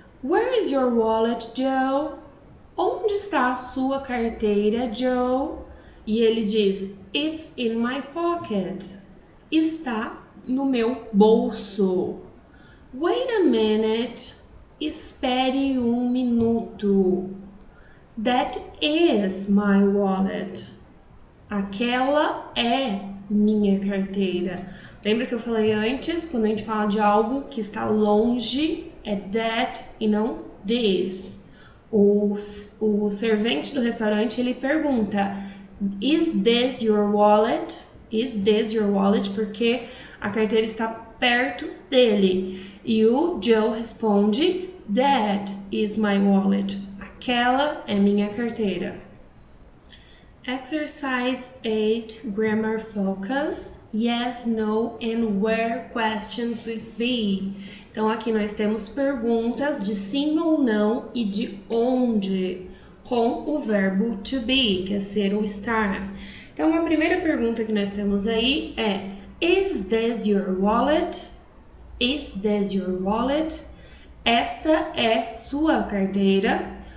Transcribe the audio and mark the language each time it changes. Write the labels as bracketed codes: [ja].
[en] "Where is your wallet, Joe?" [pt] Onde está a sua carteira, Joe? E ele diz, [en] "It's in my pocket." [pt] Está no meu bolso. [en] "Wait a minute." [pt] Espere um minuto. [en] "That is my wallet." [pt] Aquela é minha carteira. Lembra que eu falei antes, quando a gente fala de algo que está longe, é that e não this. O servente do restaurante, ele pergunta, [en] "Is this your wallet?" Is this your wallet? [pt] Porque a carteira está perto dele. E o Joe responde, [en] "That is my wallet." [pt] Aquela é minha carteira. [en] Exercise 8, Grammar Focus, Yes, No and Where questions with be. [pt] Então aqui nós temos perguntas de sim ou não e de onde, com o verbo to be, que é ser ou estar. Então, a primeira pergunta que nós temos aí é, [en] "Is this your wallet?" Is this your wallet? [pt] Esta é sua carteira?